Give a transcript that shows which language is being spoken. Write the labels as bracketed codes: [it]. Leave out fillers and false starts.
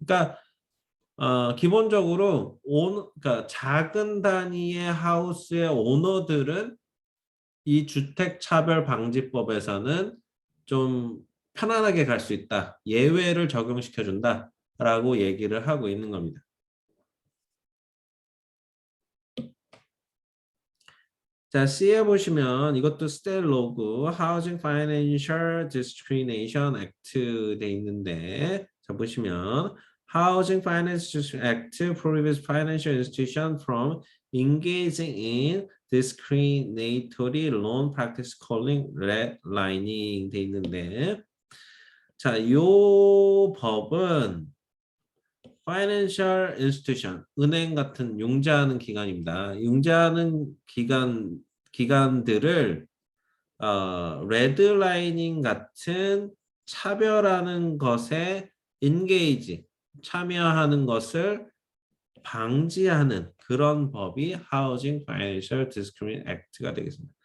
[ko] 그러니까 기본적으로 그러니까 작은 단위의 하우스의 오너들은 이 주택차별방지법에서는 좀 편안하게 갈 수 있다. 예외를 적용시켜준다라고 얘기를 하고 있는 겁니다. 자, C에 보시면 이것도 스텔 로그 Housing Financial Discrimination Act 돼 있는데 자 보시면 [en] Housing Finance Act prohibits financial institution from engaging in discriminatory loan practice calling redlining [ko] 돼 있는데 자, 요 법은 Financial Institution, 은행 같은 융자하는 기관입니다. 융자하는 기관들을 레드라이닝 같은 차별하는 것에 engage, 참여하는 것을 방지하는 그런 법이 Housing Financial Discrimination Act가 되겠습니다.